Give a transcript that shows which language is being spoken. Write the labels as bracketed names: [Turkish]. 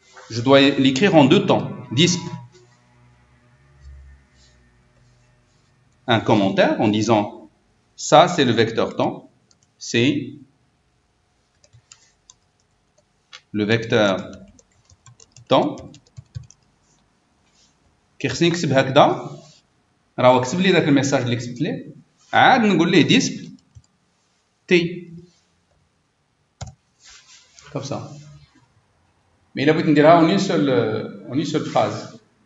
[French] Je dois l'écrire en deux temps. Disp. Un commentaire en disant ça c'est le vecteur temps, c'est le vecteur temps. [Arabic] كيخصني نكتب هكذا راه كتب لي داك الميساج اللي كتبت ليه عاد نقول ليه [French] disp t comme ça. Mais il a besoin de dire en une seule phrase.